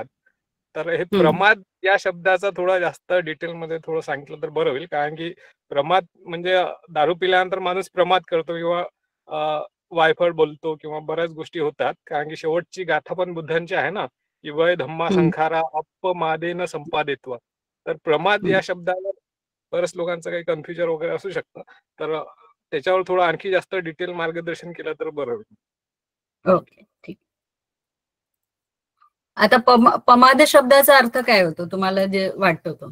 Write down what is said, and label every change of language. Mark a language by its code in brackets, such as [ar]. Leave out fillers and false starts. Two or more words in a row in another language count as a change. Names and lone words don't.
[mr] तर हे प्रमाद या शब्दाचा थोडा जास्त डिटेलमध्ये थोडं सांगितलं तर बरं होईल, कारण की प्रमाद म्हणजे दारू पिल्यानंतर माणूस प्रमाद करतो किंवा वायफळ बोलतो किंवा बऱ्याच गोष्टी होतात. कारण की शेवटची गाथा पण बुद्धांची आहे ना, की [pi] वय धम्मा संखारा अपमादेन संपादित्वा. [mr] तर प्रमाद या शब्दावर बऱ्याच लोकांचं काही कन्फ्युजन वगैरे असू शकतं, तर त्याच्यावर थोडं आणखी जास्त डिटेल मार्गदर्शन केलं तर बरं होईल. ओके, ठीक. आता पमाद शब्दाचा अर्थ काय होतो तुम्हाला जे वाटतो तो?